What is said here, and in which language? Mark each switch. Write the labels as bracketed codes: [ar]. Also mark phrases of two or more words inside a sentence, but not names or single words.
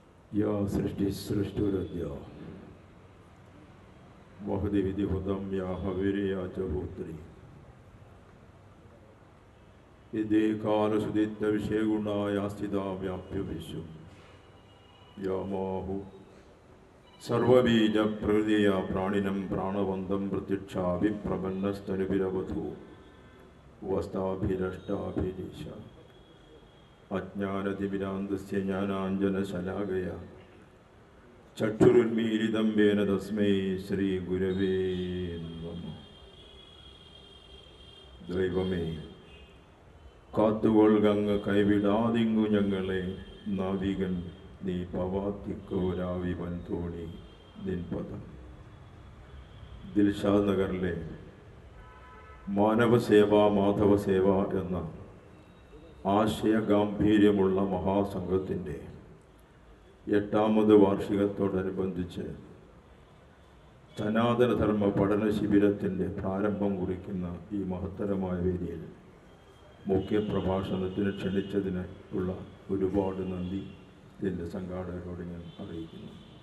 [sa] या सृष्टिसृष्टुरद्य महदि विधिहुतं या हविर्या च होत्री यदि कालसुदित्तविषयगुणाया स्थिता व्याप्य विश्वं या माहु सर्वबीजप्रकृतिया प्राणिनं प्राणवन्तं प्रत्यक्षाभिप्रपन्नस्तनुभिरवधू वस्ताभिरष्टाभिरीश अज्ञानतिमिरान्तस्य ज्ञानाञ्जनशलाकया चक्षुरुन्मीलितं येन तस्मै श्रीगुरवे नमः. [ml] ദൈവമേ, കാത്തുകൊള്ളുകങ്ങ് കൈവിടാതിങ്ങു ഞങ്ങളെ, നാവികൻ നീ പവാത്തിക്കോരാവിവൻ തോണി നിൻപദം. ദിൽഷാദ് നഗറിലെ മാനവസേവ മാധവസേവ എന്ന ആശയഗാംഭീര്യമുള്ള മഹാസംഘത്തിൻ്റെ 8ാമത് വാർഷികത്തോടനുബന്ധിച്ച് സനാതനധർമ്മ പഠന ശിബിരത്തിൻ്റെ പ്രാരംഭം കുറിക്കുന്ന ഈ മഹത്തരമായ വേദിയിൽ മുഖ്യപ്രഭാഷണത്തിന് ക്ഷണിച്ചതിന് ഉള്ള ഒരുപാട് നന്ദി ഇതിൻ്റെ സംഘാടകരോട് ഞാൻ അറിയിക്കുന്നു.